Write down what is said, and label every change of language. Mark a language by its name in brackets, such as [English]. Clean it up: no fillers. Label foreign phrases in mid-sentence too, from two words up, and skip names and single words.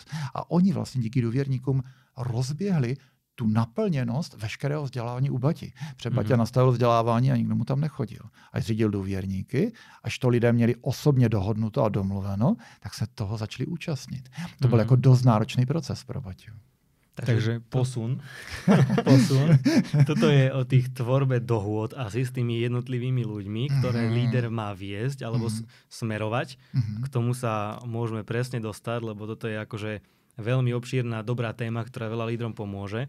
[Czech] A oni vlastně díky důvěrníkům rozběhli tu naplněnost veškerého vzdělávání u Bati. Protože Baťa nastavil vzdělávání a nikdo mu tam nechodil. A zřídil důvěrníky, až to lidé měli osobně dohodnuto a domluveno, tak se toho začali účastnit. To byl jako dost náročný proces pro Baťu. Takže posun. [Slovak] Toto je o tých tvorbe dohôd asi s tými jednotlivými ľuďmi, ktoré líder má viesť alebo smerovať. K tomu sa môžeme presne dostať, lebo toto je akože veľmi obšírna, dobrá téma, ktorá veľa lídrom pomôže.